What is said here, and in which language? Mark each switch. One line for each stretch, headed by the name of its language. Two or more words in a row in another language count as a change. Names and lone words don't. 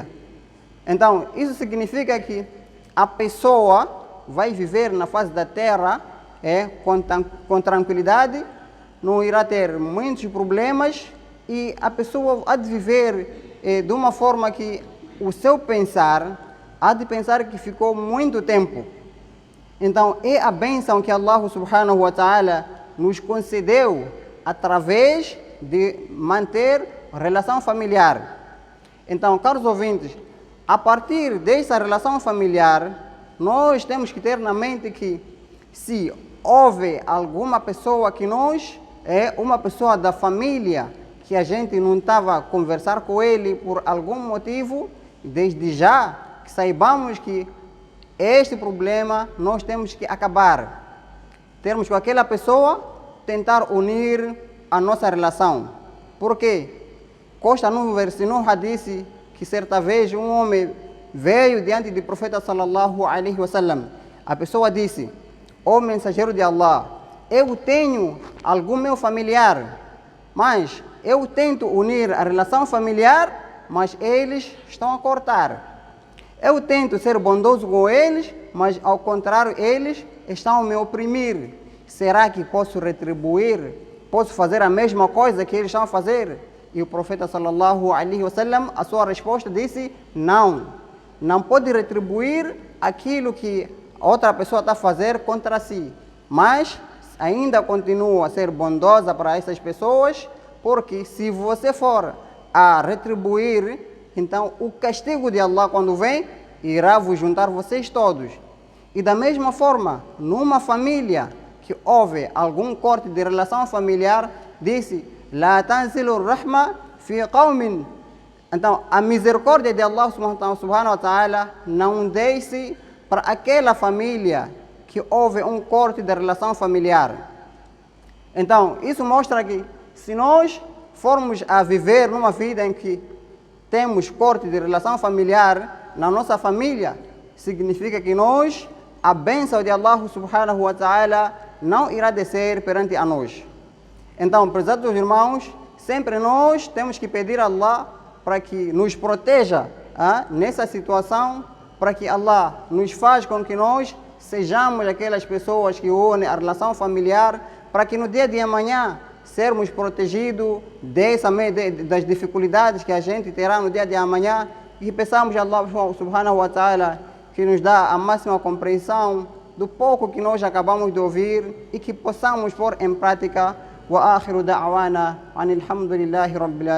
Portuguese: Então, isso significa que a pessoa vai viver na face da terra com tranquilidade, não irá ter muitos problemas, e a pessoa há de viver de uma forma que o seu pensar há de pensar que ficou muito tempo. Então, é a bênção que Allah
Arabic: سبحانه وتعالى
Portuguese: nos concedeu através de manter relação familiar. Então, caros ouvintes, a partir dessa relação familiar, nós temos que ter na mente que se houve alguma pessoa que nós, uma pessoa da família, que a gente não estava a conversar com ele por algum motivo, desde já que saibamos que este problema nós temos que acabar. Temos com aquela pessoa tentar unir a nossa relação. Por quê? Consta no hadith que certa vez um homem veio diante do profeta
Arabic: صلى الله عليه وسلم.
Portuguese: A pessoa disse: ó mensageiro de Allah, eu tenho algum meu familiar, mas eu tento unir a relação familiar, mas eles estão a cortar. Eu tento ser bondoso com eles, mas ao contrário, eles estão a me oprimir. Será que posso retribuir? Posso fazer a mesma coisa que eles estão a fazer? E o profeta
Arabic: صلى الله عليه وسلم,
Portuguese: a sua resposta disse: não, não pode retribuir aquilo que outra pessoa está a fazer contra si, mas ainda continua a ser bondosa para essas pessoas, porque se você for a retribuir, então o castigo de Allah quando vem, irá vos juntar vocês todos. E da mesma forma, numa família que houve algum corte de relação familiar, disse:
Arabic: لا تنزل رحمة في قوم.
Portuguese: Então, a misericórdia de Allah
Arabic: سبحانه وتعالى
Portuguese: não desce para aquela família que houve um corte de relação familiar. Então, isso mostra que se nós formos a viver numa vida em que temos corte de relação familiar na nossa família, significa que nós, a bênção de Allah
Arabic: سبحانه وتعالى
Portuguese: não irá descer perante a nós. Então, prezados irmãos, sempre nós temos que pedir a Allah para que nos proteja nessa situação, para que Allah nos faça com que nós sejamos aquelas pessoas que unem a relação familiar, para que no dia de amanhã sermos protegidos das dificuldades que a gente terá no dia de amanhã, e peçamos a Allah
Arabic: سبحانه وتعالى
Portuguese: que nos dá a máxima compreensão do pouco que nós acabamos de ouvir e que possamos pôr em prática.
Arabic: وآخر دعوانا أن الحمد لله رب العالمين.